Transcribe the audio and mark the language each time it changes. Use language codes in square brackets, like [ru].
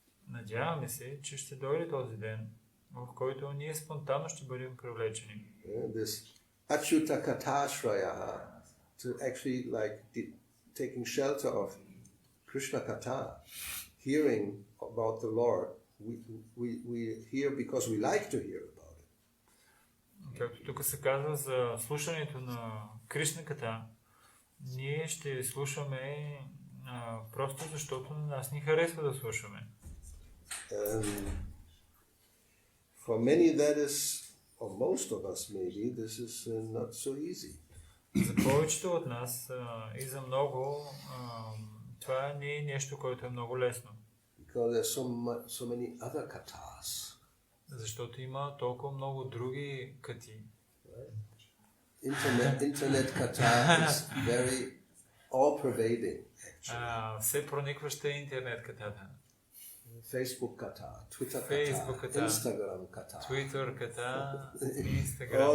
[bg] Надяваме се, че ще дойде този ден, в който ние спонтанно ще бъдем привлечени. [en] This Achyuta Katashraya, to actually like taking shelter of Krishna Katha, hearing about the Lord, we hear because we like to hear about it. [bg] Както тук се казва за слушането на Кришна Ката, ние ще слушаме просто защото на нас ни харесва да слушаме. [en] For many that is, or most of us maybe, this is not so easy. [bg] За повечето от нас и за много това не е нещо, което е много лесно. [en] Because there's so many other kathas. [bg] Защото има толкова много други кати. [en] Internet kata is very all-pervading. [bg] Все проникваща е интернет катата. [en] Facebook kata, Twitter Facebook kata, kata, Instagram kata. [bg] Twitter ката, Instagram ката.